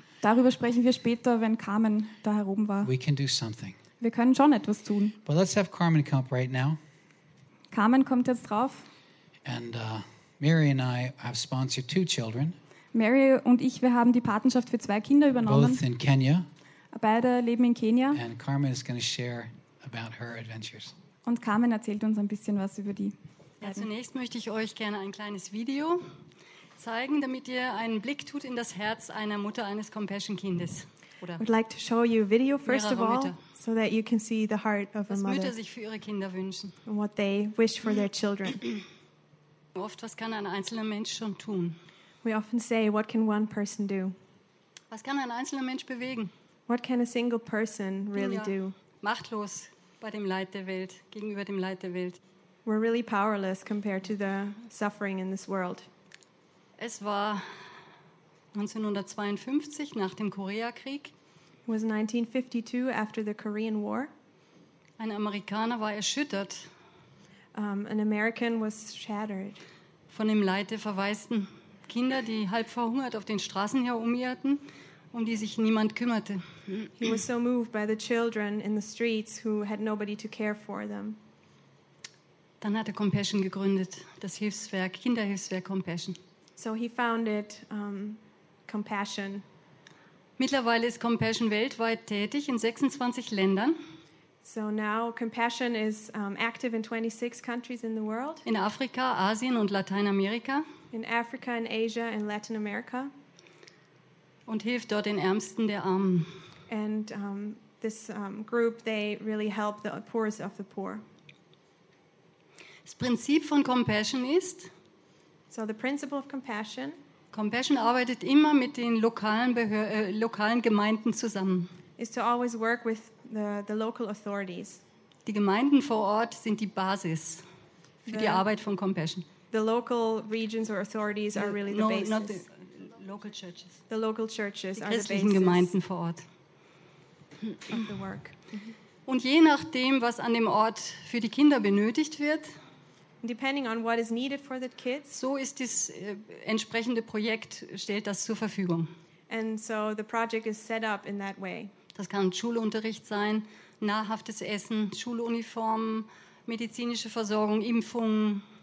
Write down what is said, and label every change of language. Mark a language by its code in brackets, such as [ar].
[de] Darüber sprechen wir später, wenn Carmen da oben war. [en] We can do something. [de] Wir können schon etwas tun. [en] But let's have Carmen come up right now. [de] Carmen kommt jetzt drauf. [en] And Mary and I have sponsored two children. [de] Mary und ich, wir haben die Patenschaft für zwei Kinder übernommen. [en] Both in Kenya. [de] Beide leben in Kenia. [en] And Carmen is going to share about her adventures. [de] Und Carmen erzählt uns ein bisschen was über die. Ja, zunächst möchte ich euch gerne ein kleines Video zeigen, damit ihr einen Blick tut in das Herz einer Mutter eines Compassion-Kindes. Oder? [en] I would like to show you a video first of all, so that you can see the heart of [de] was [en] a mother. [de] Was Mütter sich für ihre Kinder wünschen. [en] And what they wish for their children. [de] Oft, was kann ein einzelner Mensch schon tun? [en] We often say, what can one person do? [de] Was kann ein einzelner Mensch bewegen? [en] What can a single person really do? [de] Machtlos bei dem Leid der Welt, gegenüber dem Leid der Welt. [en] We're really powerless compared to the suffering in this world. [de] Es war 1952 nach dem Koreakrieg. [en] It was 1952 after the Korean War. [de] Ein Amerikaner war erschüttert. [en] An American was shattered. [de] Von dem Leid der verwaisten Kinder, die halb verhungert auf den Straßen herumirrten, um die sich niemand kümmerte. [en] He was so moved by the children in the streets who had nobody to care for them. [de] Dann hat er Compassion gegründet, das Hilfswerk, Kinderhilfswerk Compassion. [en] So he founded Compassion. [de] Mittlerweile ist Compassion weltweit tätig in 26 Ländern. [en] So now Compassion is active in 26 countries in the world. [de] In Afrika, Asien und Lateinamerika. [en] In Africa and Asia and Latin America. [de] Und hilft dort den Ärmsten der Armen. [en] And this group, they really help the poorest of the poor. [de] Das Prinzip von Compassion ist. [en] So the principle of Compassion. [de] Compassion arbeitet immer mit den lokalen lokalen Gemeinden zusammen. [en] Is to always work with the local authorities. [de] Die Gemeinden vor Ort sind die Basis für die Arbeit von Compassion. [en] The local regions or authorities are really the basis. Not the local churches. The local churches are the basis. [de] Die christlichen Gemeinden vor Ort. [en] Of the work. [de] Und je nachdem, was an dem Ort für die Kinder benötigt wird, [en] depending on what is needed for the kids, [de] so ist das entsprechende Projekt stellt das zur Verfügung. [en] And so the project is set up in that way. [de] Das kann Schulunterricht sein, nahrhaftes Essen, Schuluniformen, medizinische Versorgung, Impfungen.